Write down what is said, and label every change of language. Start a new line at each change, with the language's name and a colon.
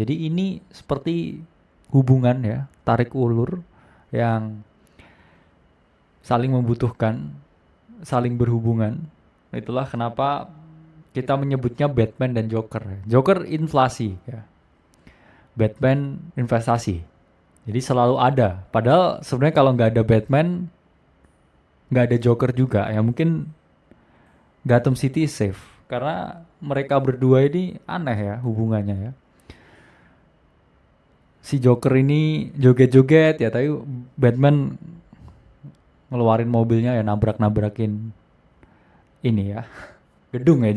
Indonesian: Jadi ini seperti hubungan ya, tarik ulur yang saling membutuhkan, saling berhubungan. Itulah kenapa kita menyebutnya Batman dan Joker. Joker inflasi ya. Batman investasi. Jadi selalu ada. Padahal sebenarnya kalau nggak ada Batman, nggak ada Joker juga. Ya mungkin
English: Gotham City is safe.
Indonesian: Karena mereka berdua ini aneh ya hubungannya ya. Si Joker ini joget-joget ya, tapi Batman ngeluarin mobilnya ya nabrak-nabrakin ini ya gedung ya.